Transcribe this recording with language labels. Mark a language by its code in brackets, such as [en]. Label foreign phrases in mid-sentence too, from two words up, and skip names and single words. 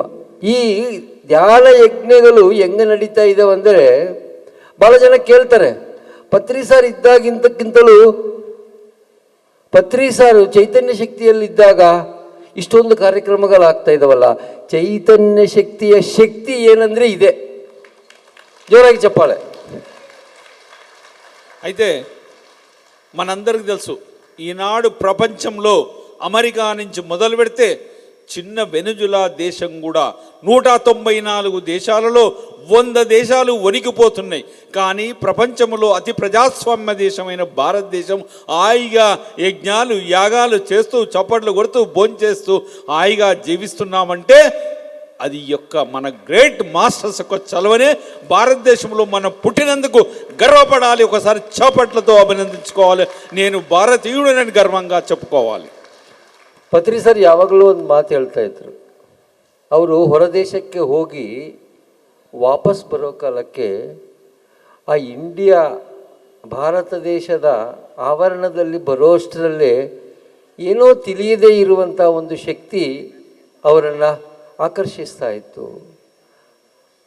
[kn] ಈ ಧ್ಯಾನ ಯಜ್ಞಗಳು ಹೆಂಗೆ ನಡೀತಾ ಇದ್ದಾವೆ ಅಂದರೆ ಭಾಳ ಜನ ಕೇಳ್ತಾರೆ, ಪತ್ರಿ ಸಾರ್ ಇದ್ದಾಗಿಂತಕ್ಕಿಂತಲೂ ಪತ್ರಿ ಸಾರು ಚೈತನ್ಯ ಶಕ್ತಿಯಲ್ಲಿದ್ದಾಗ ಇಷ್ಟೊಂದು ಕಾರ್ಯಕ್ರಮಗಳಾಗ್ತಾ ಇದ್ದಾವಲ್ಲ. ಚೈತನ್ಯ ಶಕ್ತಿಯ ಶಕ್ತಿ ಏನಂದರೆ ಇದೆ. [te] జోరాగి చెప్పాలి. అయితే మనందరికీ తెలుసు, ఈనాడు ప్రపంచంలో అమెరికా నుంచి మొదలు పెడితే చిన్న వెనుజులా దేశం కూడా 194 దేశాలలో 100 దేశాలు వణికిపోతున్నాయి. కానీ ప్రపంచంలో అతి ప్రజాస్వామ్య దేశమైన భారతదేశం హాయిగా యజ్ఞాలు యాగాలు చేస్తూ చప్పట్లు కొడుతూ భోంచేస్తూ హాయిగా జీవిస్తున్నామంటే అది యొక్క మన [en] great masters [te] యొక్క చలవనే. భారతదేశంలో మనం పుట్టినందుకు గర్వపడాలి. ఒకసారి చప్పట్లతో అభినందించుకోవాలి. నేను భారతీయుడనని గర్వంగా చెప్పుకోవాలి. [kn] ಪತ್ರಿ ಸರ್ ಯಾವಾಗಲೂ ಒಂದು ಮಾತು ಹೇಳ್ತಾ ಇದ್ರು. ಅವರು ಹೊರದೇಶಕ್ಕೆ ಹೋಗಿ ವಾಪಸ್ ಬರೋ ಕಾಲಕ್ಕೆ ಆ ಇಂಡಿಯಾ ಭಾರತ ದೇಶದ ಆವರಣದಲ್ಲಿ ಬರೋಷ್ಟರಲ್ಲೇ ಏನೋ ತಿಳಿಯದೇ ಇರುವಂಥ ಒಂದು ಶಕ್ತಿ ಅವರನ್ನು ಆಕರ್ಷಿಸ್ತಾ ಇತ್ತು.